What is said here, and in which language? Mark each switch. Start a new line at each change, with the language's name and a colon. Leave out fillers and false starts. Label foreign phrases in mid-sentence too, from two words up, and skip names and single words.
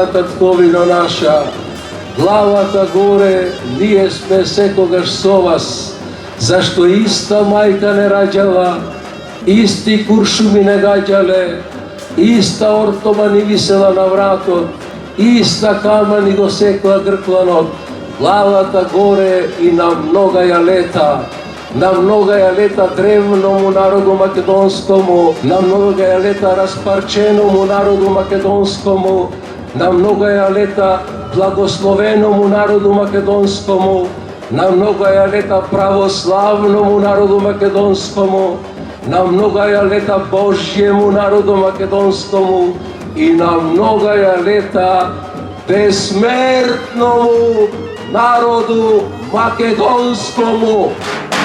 Macedonian: татковино наша, главата горе, ние сме секогаш со вас, зашто иста мајка не раѓала, исти куршуми не гаѓале, иста ортома ни висела на вратот, иста кама ни го секла гркланот, главата горе и на многаја лета, на многаја лета древному народу македонскому, на многаја лета распарченому народу македонскому, на многаја лета благословеному народу македонскому, на многаја лета православному народу македонскому, на многаја лета Божјему народу македонскому и на многаја лета бесмертному народу македонскому.